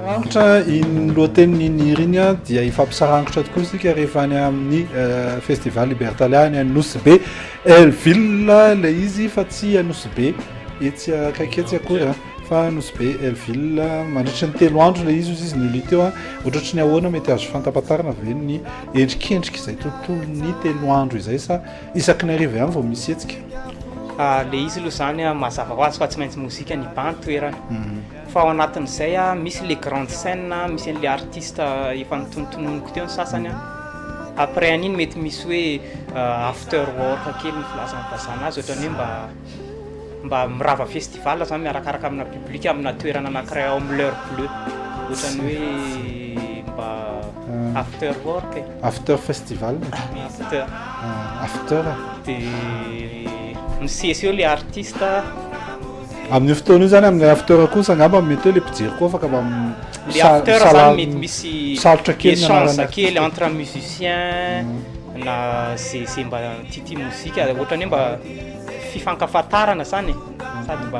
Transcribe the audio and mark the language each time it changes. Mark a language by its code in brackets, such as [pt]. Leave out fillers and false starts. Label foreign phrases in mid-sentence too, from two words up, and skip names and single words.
[mg] ohatra iny lohateniny iny a dia ifampisarangotra tokoa sika rehefa any amin'ny festival Libertalia any Nosy-Be Elville le izy fa tsy Nosy-Be etsy akaiketsy akory fa Nosy-Be Elville mandritra ny 3 andro le izy nily teo ohatratry ny ahoana mety azo fantapatarana ve ny endrikendrika izay tontolony 3 andro izay sa isaky ny ariva ihany vao misy etsika le izy aloha zany mazava ho azy fa tsy maintsy mozika ny ban-toerana fa ao anatin'izay misy [fr] les grandes scènes [mg] misy an'le artiste efa nitonontononiko teo ny sasany après an'iny mety misy hoe [en] after work [mg] kely ny filazan'ny vazana azy ohatrany hoe mba mirava festival zany miarakaraka amina public amina toerana anankiray ao amin'ny [fr] l'heure bleue [mg] ohatrany hoe mba [en] after work after festival after [mg] de misesy eo le artiste amin'ny fotoana io zany amin'ny after kosa angamba mety hoe le mpijery koa afaka le after zany mety misy salotra kely échange kely [fr] entre musicien [mg] na zay mba titi mozika ohatrany hoe mba fifankafatarana zany sady mba